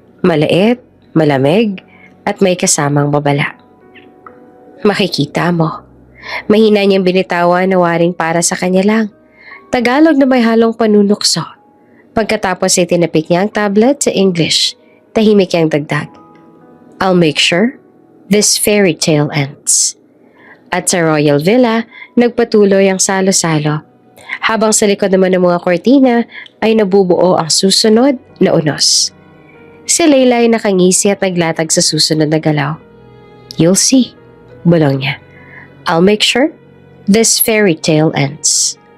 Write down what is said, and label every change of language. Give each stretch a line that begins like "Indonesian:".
Filipino: Maliit, malamig, at may kasamang babala. Makikita mo. Mahina niyang binitawan na waring para sa kanya lang. Tagalog na may halong panunukso. Pagkatapos ay tinapik niya ang tablet sa English. Tahimik niyang dagdag.
English: I'll make sure this fairy tale ends.
Filipino: At sa Royal Villa, nagpatuloy ang salo-salo. Habang sa likod naman ng mga kortina ay nabubuo ang susunod na unos. Si Leila ay nakangisi at naglatag sa susunod na galaw.
English: You'll see.
Filipino: Bulong niya.
English: I'll make sure this fairy tale ends.